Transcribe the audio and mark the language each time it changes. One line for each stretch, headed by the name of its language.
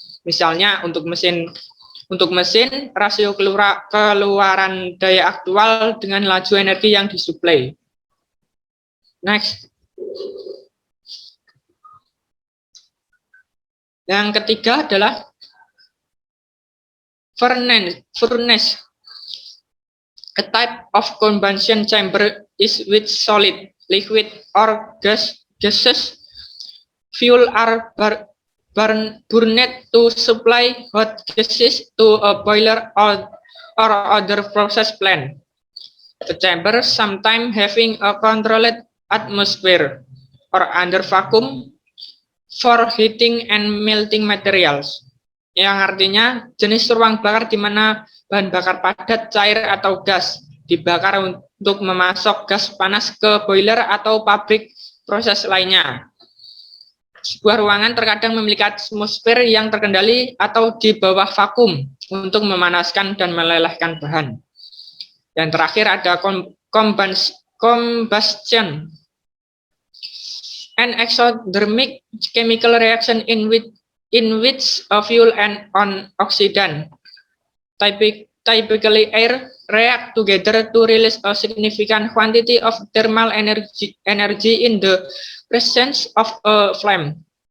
Indonesian: Misalnya untuk mesin rasio keluaran daya aktual dengan laju energi yang disuplai. Next. Yang ketiga adalah furnace.
English: A type of combustion chamber is with solid, liquid, or gases. Fuel are burned to supply hot gases to a boiler or other process plant. The chamber sometimes having a controlled atmosphere or under vacuum for heating and melting materials.
Indonesian: Yang artinya jenis ruang bakar di mana bahan bakar padat, cair, atau gas dibakar untuk memasok gas panas ke boiler atau pabrik proses lainnya. Sebuah ruangan terkadang memiliki atmosfer yang terkendali atau di bawah vakum untuk memanaskan dan melelehkan bahan. Yang terakhir ada
English: combustion, an exothermic chemical reaction in which a fuel and an oxidant, typically air, react together to release a significant quantity of thermal energy in the presence of a flame.